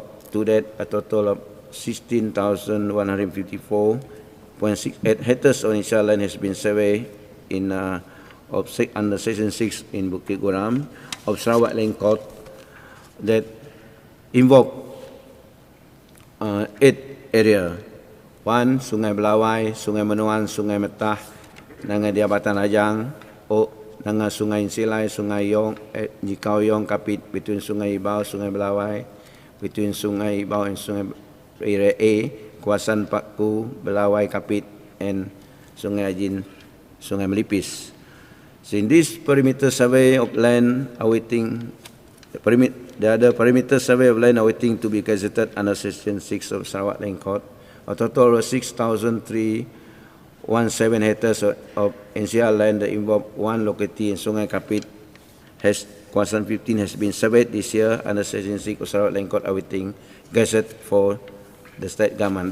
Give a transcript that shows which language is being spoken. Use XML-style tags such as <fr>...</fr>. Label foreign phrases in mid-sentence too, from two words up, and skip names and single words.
<en>To that, a total of 16,154.68 hectares of NCR land has been surveyed in under Section 6 in Bukit Goram of Sarawak Land Court that involve 8 areas. 1, Sungai Belawai, Sungai Menuan, Sungai Metah, Nanga Diabatan Ajang, Nanga Sungai Insilai, Sungai Yong, Jikau Yong Kapit, between Sungai Ibau, Sungai Belawai, between Sungai Ibau and Sungai Area A, Kuasan Pakku, Belawai Kapit, and Sungai Ajin, Sungai Melipis. So in this perimeter survey of land awaiting the other perimeter survey of land awaiting to be gazetted under Section 6 of Sarawak Land Court, a total of 6,317 hectares of NCR land that involve 1 locality in Sungai Kapit has Kawasan 15 has been surveyed this year under Section 6 of Sarawak Land Court awaiting gazette for the state government.</en>